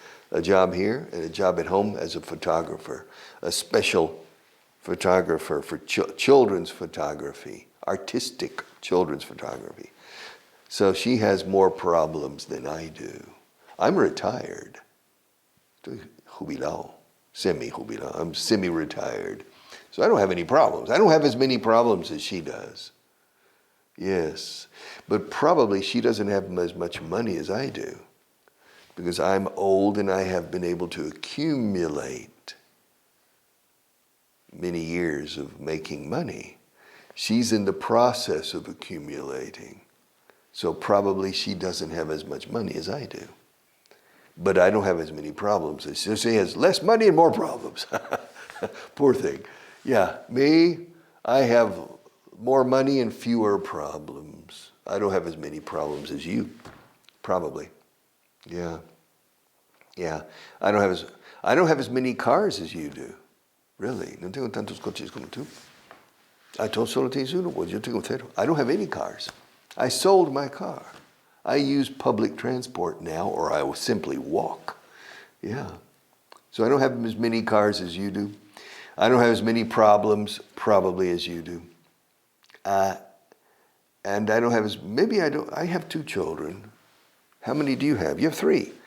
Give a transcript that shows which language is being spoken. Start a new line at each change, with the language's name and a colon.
English: A job here and a job at home as a photographer, a special photographer for children's photography, artistic children's photography. So she has more problems than I do. I'm retired.
Spanish: Estoy jubilado, semi-jubilado.
English: I'm semi-retired. So I don't have any problems. I don't have as many problems as she does. Yes, but probably she doesn't have as much money as I do because I'm old and I have been able to accumulate many years of making money. She's in the process of accumulating. So probably she doesn't have as much money as I do. But I don't have as many problems. She has less money and more problems. Poor thing. Yeah, me, I have more money and fewer problems. I don't have as many problems as you, probably. Yeah. Yeah. I don't have as many cars as you do. Really.
Spanish: No tengo tantos coches como tú. Tú solo tienes uno, pues yo tengo 0.
English: I don't have any cars. I sold my car. I use public transport now, or I will simply walk. Yeah. So I don't have as many cars as you do. I don't have as many problems, probably, as you do. And I don't have I have 2 children. How many do you have? You have 3.